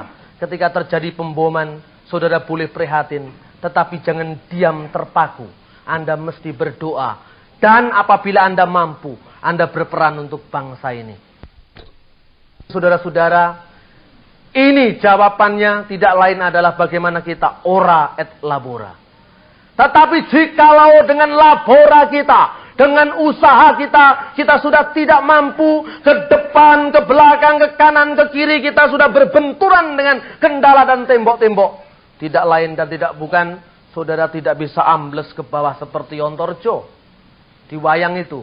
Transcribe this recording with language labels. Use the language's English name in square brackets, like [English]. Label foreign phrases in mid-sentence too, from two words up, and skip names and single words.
[Indonesian] Ketika terjadi pemboman, saudara boleh prihatin. Tetapi jangan diam terpaku. Anda mesti berdoa. Dan apabila Anda mampu, Anda berperan untuk bangsa ini. Saudara-saudara, ini jawabannya tidak lain adalah bagaimana kita [Latin] ora et labora. [Indonesian] Tetapi jikalau dengan labora kita, dengan usaha kita, kita sudah tidak mampu ke depan, ke belakang, ke kanan, ke kiri, kita sudah berbenturan dengan kendala dan tembok-tembok. Tidak lain dan tidak bukan, saudara tidak bisa ambles ke bawah seperti Yontorjo di wayang itu.